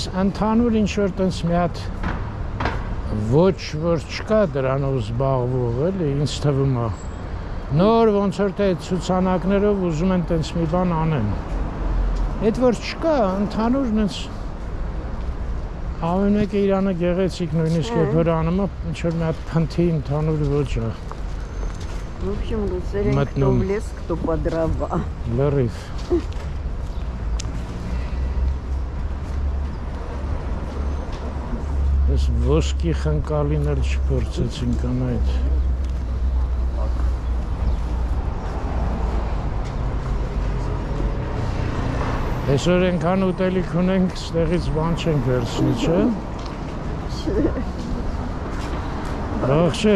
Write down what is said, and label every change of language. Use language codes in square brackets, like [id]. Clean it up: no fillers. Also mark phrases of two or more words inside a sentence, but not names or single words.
[hy] ընդհանուր ինչ-որ տենց մի հատ ոչ որ չկա դրանով զբաղվող, էլի, ինձ թվում է։ Նոր ոնց որ թե ցուցանակներով ուզում են տենց մի բան անեն։ Այդ որ չկա, ընդհանուր նենց ամեն մեկը իրանը գեղեցիկ նույնիսկ երբ որ անում է, ինչ-որ մի հատ փնթի ընդհանուր ոչ է։ [ru] В общем, русерен, кто в лес, кто по дрова. [hy] Լրիվ։ Ես ոսկի խնկալին էլ չփորձեցինք անայդ։ Այսօր ենքան ուտելիք ունենք, ստեղից բան չենք վերցնի, չէ։ Ողջույն։